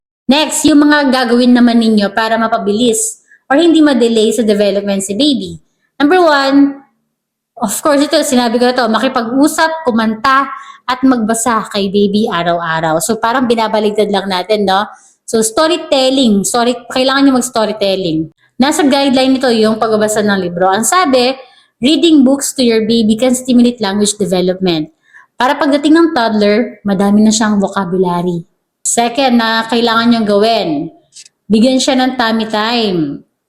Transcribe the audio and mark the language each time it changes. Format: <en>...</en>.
<tl>Next, yung mga gagawin naman ninyo para mapabilis or hindi ma-delay sa development si baby. Number 1, of course, ito, sinabi ko na to, makipag-usap, kumanta, at magbasa kay baby araw-araw. So, parang binabaligtad lang natin, no? So, storytelling. Kailangan nyo mag-storytelling. Nasa guideline nito yung pagbabasa ng libro. Ang sabi,</tl> <en>reading books to your baby can stimulate language development.</en> <tl>Para pagdating ng toddler, madami na siyang vocabulary. Second na kailangan niyong gawin, bigyan siya ng tummy time.</tl>